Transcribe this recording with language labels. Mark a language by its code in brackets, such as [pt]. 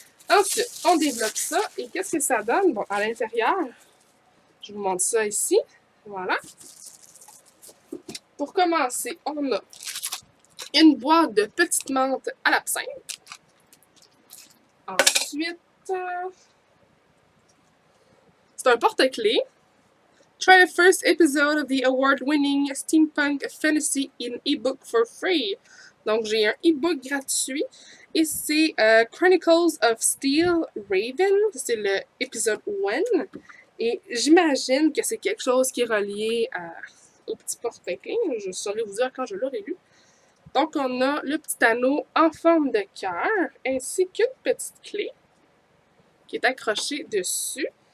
[fr] Ensuite, on développe ça. Et qu'est-ce que ça donne? Bon, à l'intérieur, je vous montre ça ici. Voilà. Pour commencer, on a une boîte de petites menthes à l'absinthe. Ensuite, c'est un porte-clés. [en] Try the first episode of the award-winning Steampunk Fantasy in ebook for free. [fr] Donc, j'ai un ebook gratuit et c'est Chronicles of Steel Raven. C'est le épisode 1. Et j'imagine que c'est quelque chose qui est relié au petit porte-clés. Je saurais vous dire quand je l'aurai lu. Donc, on a le petit anneau en forme de cœur ainsi qu'une petite clé qui est accrochée dessus.